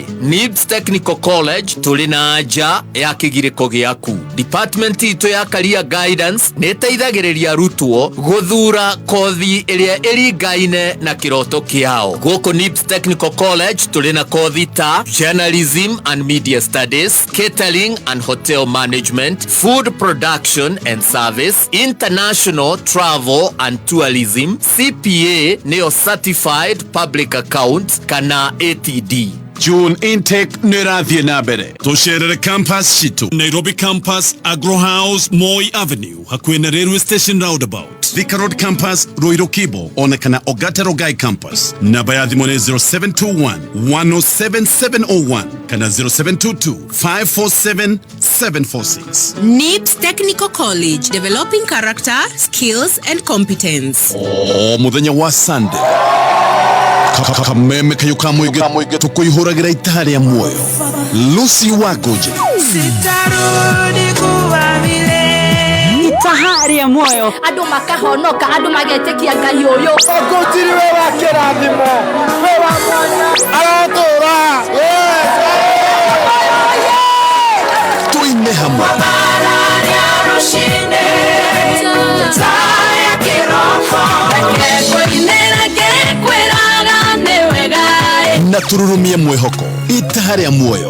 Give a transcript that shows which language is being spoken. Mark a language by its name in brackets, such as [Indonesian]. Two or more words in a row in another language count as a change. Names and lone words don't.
[Kikuyu] NIBS Technical College tũrĩ na anja ya kĩgirĩko gĩaku. Department itũ ya Career Guidance nĩ ĩteithagĩrĩria arutwo gũthura kothi ĩrĩa ĩringaine na kĩroto kĩao. Gũkũ NIBS Technical College tũrĩ na kothi ta [English] Journalism and Media Studies, Catering and Hotel Management, Food Production and Service, International Travel and Tourism, [Kikuyu] CPA nĩyo [English] Certified Public Accounts [Kikuyu] kana ATD. [English] June intake [Kikuyu] nĩrathiĩ na mbere. Tũcerere campus citũ Nairobi Campus, Agro House, Moi Avenue hakuhĩ na Railway Station Roundabout, Thika Road Campus, Ruiru Kibo ona kana Ogate Rongai Campus. Namba ya thimũ nĩ 0721 107 701 kana 0722 547 746. [English] NIBS Technical College, developing character, skills and competence. [Kikuyu] Mũthenya wa Sunday kameme kayo ka mũingĩ tũkũihũragĩra itaha rĩa muoyo. Lucy Wagoje [Swahili] sitarudi kuwa vile [Kikuyu] itaha rĩa muoyo andũ makahonoka andũ magetĩkia Ngai ũyũ ogotiri we wa kĩrathimo we wa mwanya aratũra tuine hamwe na tururumie mwĩhoko itaha rĩa muoyo